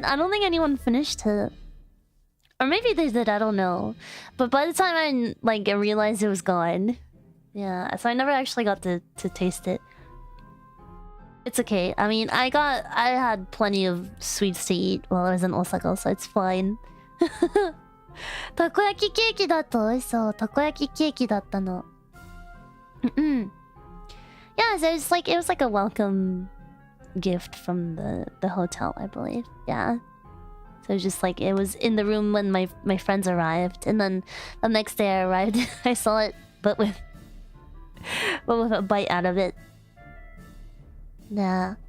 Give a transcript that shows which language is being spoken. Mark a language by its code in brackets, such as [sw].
[en] I don't think anyone finished it. Or maybe they did, I don't know. But by the time I like realized it was gone. Yeah, so I never actually got to taste it. It's okay. I mean, I had plenty of sweets to eat while I was in Osaka, so it's fine. [ja] Takoyaki cake だと美味しそう。 Takoyaki cake だったの。 [en] Yeah, so it was like a welcome gift from the hotel, I believe. Yeah. So it was just like, it was in the room when my friends arrived, and then the next day I arrived, I saw it, but with a bite out of it. Yeah.